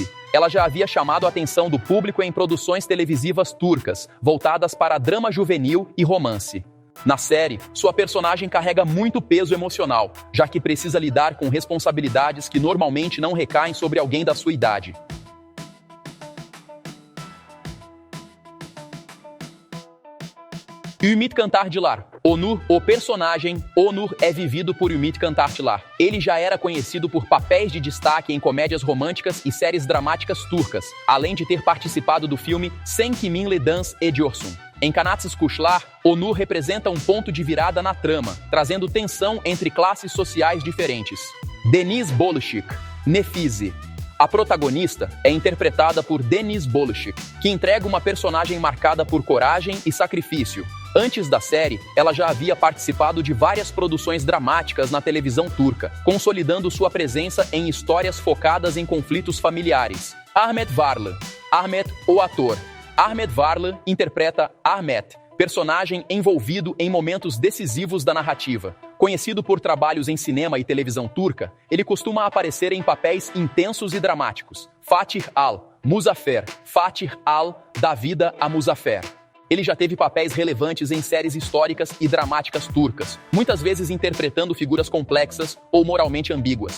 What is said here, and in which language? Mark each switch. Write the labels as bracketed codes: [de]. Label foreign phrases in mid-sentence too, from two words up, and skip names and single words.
[pt] Ela já havia chamado a atenção do público em produções televisivas turcas, voltadas para drama juvenil e romance. Na série, sua personagem carrega muito peso emocional, já que precisa lidar com responsabilidades que normalmente não recaem sobre alguém da sua idade. Ümit Kantarcılar. Onur, o personagem Onur é vivido por Ümit Kantarcılar. Ele já era conhecido por papéis de destaque em comédias românticas e séries dramáticas turcas, além de ter participado do filme Sen Kiminle Dans Ediyorsun. Em Kanatsız Kuşlar, Onur representa um ponto de virada na trama, trazendo tensão entre classes sociais diferentes. Deniz Bolışık, Nefise. A protagonista é interpretada por Deniz Bolışık, que entrega uma personagem marcada por coragem e sacrifício. Antes da série, ela já havia participado de várias produções dramáticas na televisão turca, consolidando sua presença em histórias focadas em conflitos familiares. Ahmet Varlı. Ahmet, o ator. Ahmet Varlı interpreta Ahmet, personagem envolvido em momentos decisivos da narrativa. Conhecido por trabalhos em cinema e televisão turca, ele costuma aparecer em papéis intensos e dramáticos. Fatih Al, Muzaffer, Fatih Al, da vida a Muzaffer. Ele já teve papéis relevantes em séries históricas e dramáticas turcas, muitas vezes interpretando figuras complexas ou moralmente ambíguas.